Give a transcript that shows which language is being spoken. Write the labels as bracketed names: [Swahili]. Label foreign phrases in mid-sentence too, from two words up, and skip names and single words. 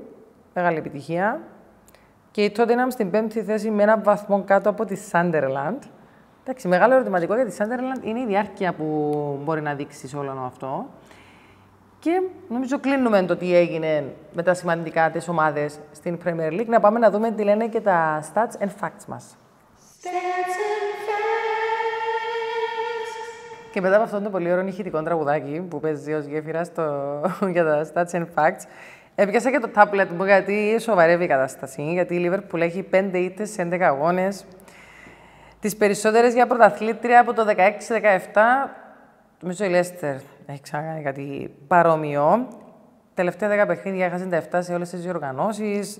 [Greek] Μεγάλη επιτυχία. Και η Tottenham στην 5η θέση με ένα βαθμό κάτω από τη Sunderland. Εντάξει, μεγάλο ερωτηματικό για τη Sunderland είναι η διάρκεια που μπορεί να δείξει σε όλο αυτό. Και νομίζω κλείνουμε το τι έγινε με τα σημαντικά τις ομάδες στην Premier League. Να πάμε να δούμε τι λένε και τα [English] stats and facts [Greek] μας. Και μετά από αυτό το πολύ ωραίο ηχητικό τραγουδάκι που παίζει ως γέφυρα για τα [English] stats and facts, [Greek] έπιασα και το tablet μου γιατί σοβαρεύει η κατάσταση. Γιατί η Liverpool έχει 5 ήττες σε 11 αγώνες. Τις περισσότερες για πρωταθλήτρια από το 16-17. Νομίζω η Leicester έχει ξανακάνει κάτι παρόμοιο. Τελευταία 10 παιχνίδια έχασε τα 7 σε όλες τις διοργανώσεις.